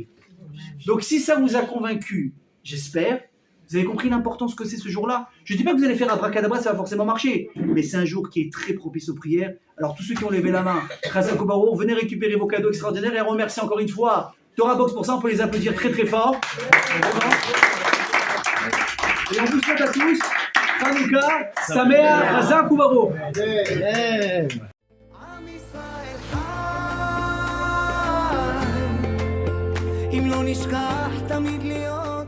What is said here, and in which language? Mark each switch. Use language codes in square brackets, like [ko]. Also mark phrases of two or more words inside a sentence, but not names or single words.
[fr] Donc si ça vous a convaincu, j'espère, vous avez compris l'importance que c'est ce jour-là. Je ne dis pas que vous allez faire un abracadabra, ça va forcément marcher, mais c'est un jour qui est très propice aux prières. Alors tous ceux qui ont levé la main, [he] חזק וברוך, [fr] venez récupérer vos cadeaux extraordinaires et remercier encore une fois Torah Box pour ça, on peut les applaudir très très fort. Et on vous souhaite à tous [he] חנוכה שמח, חזק וברוך. אם לא נשכח תמיד להיות